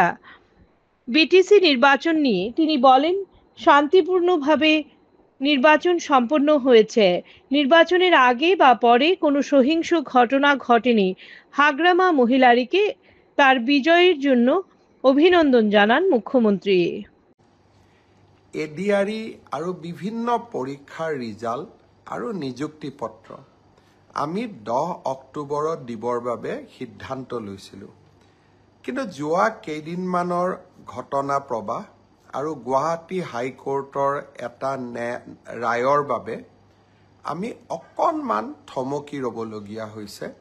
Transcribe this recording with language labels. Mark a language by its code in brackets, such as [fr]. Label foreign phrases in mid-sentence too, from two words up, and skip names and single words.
[bn] বিটিসি নির্বাচন নিয়ে তিনি বলেন, শান্তিপূর্ণভাবে নির্বাচন সম্পন্ন হয়েছে। নির্বাচনের আগে বা পরে কোনো সহিংস ঘটনা ঘটেনি। হাগ্রামা মহিলারীকে তার বিজয়ের জন্য অভিনন্দন জানান মুখ্যমন্ত্রী। [as] এডিআৰই আৰু বিভিন্ন পৰীক্ষাৰ ৰিজাল্ট আৰু নিযুক্তি পত্ৰ আমি 10 অক্টোবৰত দিবৰ বাবে সিদ্ধান্ত লৈছিলোঁ। কিন্তু যোৱা কেইদিনমানৰ ঘটনা প্ৰবাহ আৰু গুৱাহাটী হাইকোৰ্টৰ এটা ৰায়ৰ বাবে আমি অকণমান থমকি ৰ'বলগীয়া হৈছে।